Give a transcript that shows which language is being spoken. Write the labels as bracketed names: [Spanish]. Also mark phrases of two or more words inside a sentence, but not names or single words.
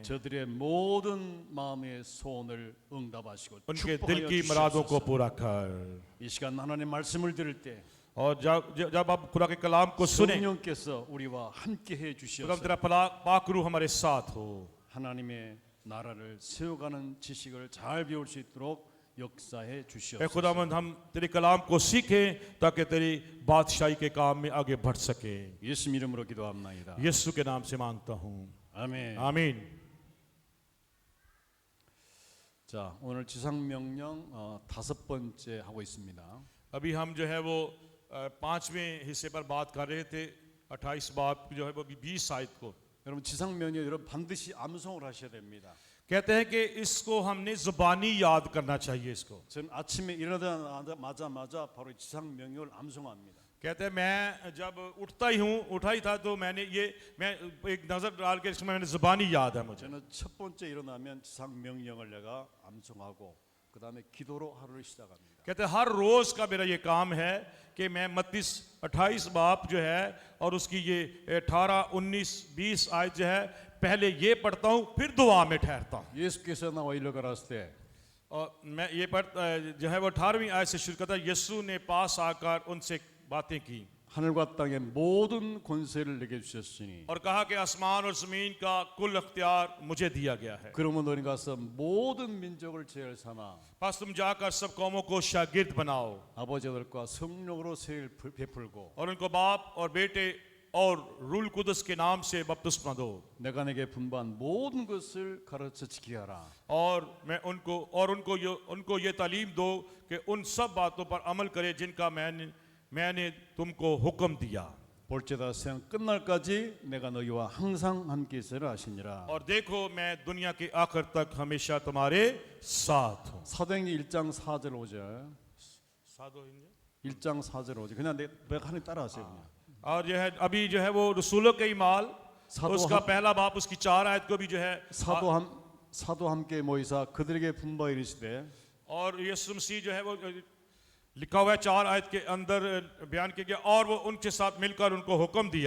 [Korean] 저들의 모든 마음의 소원을 응답하시고 [Urdu] उनके [Korean] 축복하여 [Urdu] دل کی مرادوں کو [Korean] 주시옵소서. [Urdu] پورا کر. [Korean] 이 시간 하나님의 말씀을 들을 때 [Urdu] اور جب آپ خدا کے کلام کو سنے, [Korean] 성령께서 우리와 함께 해 [Urdu] खुदा [Korean] 주시옵소서. [Urdu] تیرا پاک روح ہمارے ساتھ ہو. [Korean] 하나님의 나라를 세워가는 지식을 잘 배울 수 있도록 역사해 [Urdu] ऐ [Korean] 주시옵소서. [Urdu] خداوند ہم تیرے کلام کو سیکھیں تاکہ تیری بادشاہی کے کام میں آگے بڑھ سکے. [Korean] 예수 이름으로 기도합나이다. [Urdu] یسوع کے نام سے مانگتا ہوں, [Korean] 아멘. [Urdu] आमीन। [Korean] 자, 오늘 지상 명령 5번째 하고 있습니다. [Urdu] ابھی ہم جو ہے وہ 5ویں حصے پر بات کر رہے تھے. 28 باب جو ہے وہ 20 آیت کو [Korean] 여러분 지상 명령 여러분 반드시 암송을 하셔야 됩니다. [Urdu] کہتے ہیں کہ اس کو ہم نے زبانی یاد کرنا چاہیے. इसको [Korean] 저는 아침에 일어나자마자 바로 지상 명령을 암송합니다. [Urdu] کہتے ہیں میں جب اٹھا ہی تھا تو میں ایک نظر ڈال کے اس میں میں نے زبانی یاد ہے مجھے. [Korean] 저는 첫 번째 일어나면 지상 명령을 내가 암송하고 그 다음에 기도로 하루를 시작합니다. [Urdu] کہتے ہیں ہر روز کا میرا یہ کام ہے کہ میں 28 باپ جو ہے اور اس کی یہ 18، 19، 20 آیت جو ہے پہلے یہ پڑھتا ہوں پھر دعا میں ٹھہرتا ہوں. [Korean] 예수께서 나와 일러 가라사대 [Urdu] اور میں یہ جو ہے وہ 18ویں آیت سے شروع کرتا ہے. یسوع نے پاس آکر ان سے باتیں کی. [Korean] 하늘과 땅의 모든 권세를 내게 주셨으니 [Urdu] اور کہا کہ آسمان اور زمین کا کل اختیار مجھے دیا گیا ہے. [Korean] 그러면 너희 가서 모든 민족을 제일 삼아 [Urdu] بس تم جاکر سب قوموں کو شاگرد بناؤ [Korean] 아버지들과 성령으로 세일 베풀고 [Urdu] اور ان کو باپ اور بیٹے اور روح القدس کے نام سے بپتسمہ دو [Korean] 내가 내게 분부한 모든 것을 가르쳐 지키게 하라. [Urdu] اور ان کو یہ تعلیم دو کہ ان سب باتوں پر عمل کرے جن کا میں نے تم کو حکم دیا. [Korean] 볼지어다 세상 끝날까지 내가 너희와 항상 함께 있으라 하시니라. [Urdu] اور دیکھو میں دنیا کے آخر تک ہمیشہ تمہارے ساتھ ہوں. [Korean] 사도행전 1장 4절 5절 1장 4절 5절 그냥 내가 하는 따라하세요. 그냥. [Urdu] اور جو ہے ابھی جو ہے وہ رسولوں کے اعمال साधु उसका हम- پہلا باپ اس کی 4 آیت کو بھی جو ہے [Korean] 사도 함께 모이사 그들에게 분부하여 이르시되 [Urdu] اور یسوع مسیح جو ہے وہ لکھا ہوا ہے 4 آیت کے اندر بیان کیا گیا اور وہ ان کے ساتھ مل کر ان کو حکم دیا